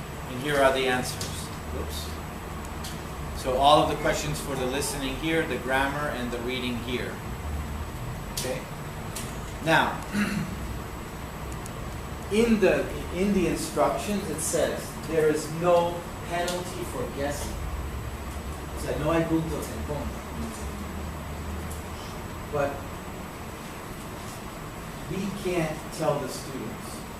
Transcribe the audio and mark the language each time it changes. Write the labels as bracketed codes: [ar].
[en] And here are the answers. Whoops. So all of the questions for the listening here, the grammar, and the reading here. Okay? Now, in the instructions it says there is no penalty for guessing. [es] O sea, no hay puntos en contra. [en] But we can't tell the students.